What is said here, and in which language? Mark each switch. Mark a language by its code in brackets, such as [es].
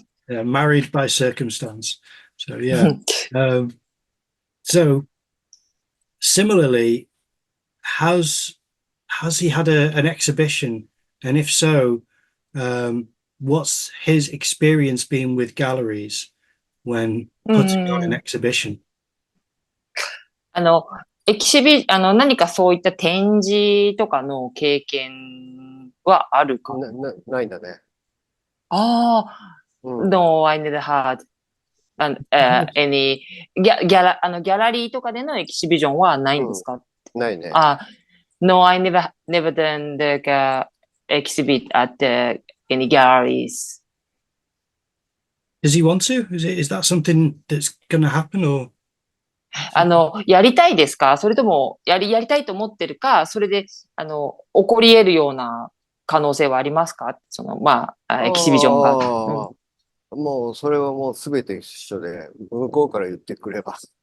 [en] married by circumstance. So yeah. So similarly, has he had an exhibition? And if so, what's his experience been with galleries when putting on an exhibition? [ja] 何かそういった展示とかの経験はあるか？ないんだね。 [en] No, I never had any [ja] ギャラリーとかでのエキシビジョンはないんですか？ないね。 [en] No, I never done the exhibit at any galleries. Does he want to? Is that something that's going to happen or? [ja] やりたいですか？それとも、やりたいと思ってるか、それで、起こり得るような可能性はありますか？エキシビジョンが。もう、それはもうすべて一緒で、向こうから言ってくれば。